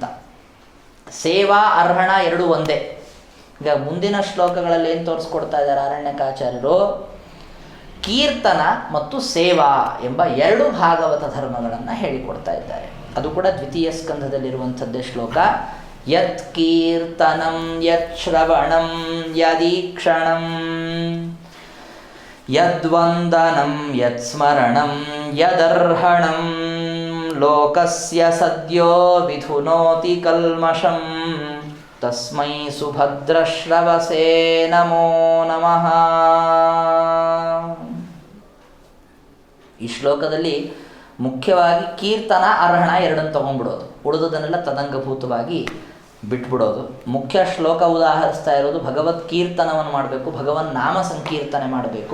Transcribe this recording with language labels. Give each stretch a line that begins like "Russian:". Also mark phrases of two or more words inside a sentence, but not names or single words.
Kannada: ಸೇವಾ ಅರ್ಹಣ ಎರಡು ಒಂದೇ. ಈಗ ಮುಂದಿನ ಶ್ಲೋಕಗಳಲ್ಲಿ ಏನು ತೋರಿಸ್ಕೊಡ್ತಾ ಇದ್ದಾರೆ ಅರಣ್ಯಕಾಚಾರ್ಯರು? ಕೀರ್ತನ ಮತ್ತು ಸೇವಾ ಎಂಬ ಎರಡು ಭಾಗವತ ಧರ್ಮಗಳನ್ನು ಹೇಳಿಕೊಡ್ತಾ ಇದ್ದಾರೆ. ಅದು ಕೂಡ ದ್ವಿತೀಯ ಸ್ಕಂಧದಲ್ಲಿರುವಂಥದ್ದೇ ಶ್ಲೋಕ.
Sanskrit: ಯತ್ ಕೀರ್ತನಂ ಯತ್ ಶ್ರವಣಂ ಯದೀಕ್ಷಣಂ ಯದ್ವಂದನಂ ಯತ್ ಸ್ಮರಣಂ ಯದರ್ಹಣಂ ಲೋಕಸ್ಯ ಸದ್ಯೋ ವಿಧುನೋತಿ ಕಲ್ಮಷಂ ತಸ್ಮೈ ಸುಭದ್ರಶ್ರವಸೇ ನಮೋ ನಮಃ.
Kannada: ಈ ಶ್ಲೋಕದಲ್ಲಿ ಮುಖ್ಯವಾಗಿ ಕೀರ್ತನ ಅರ್ಹಣ ಎರಡನ್ನು ತಗೊಂಡ್ಬಿಡೋದು, ಉಳಿದದನ್ನೆಲ್ಲ ತದಂಗಭೂತವಾಗಿ ಬಿಟ್ಬಿಡೋದು. ಮುಖ್ಯ ಶ್ಲೋಕ ಉದಾಹರಿಸ್ತಾ ಇರೋದು ಭಗವತ್ ಕೀರ್ತನವನ್ನು ಮಾಡಬೇಕು, ಭಗವನ್ ನಾಮ ಸಂಕೀರ್ತನೆ ಮಾಡಬೇಕು.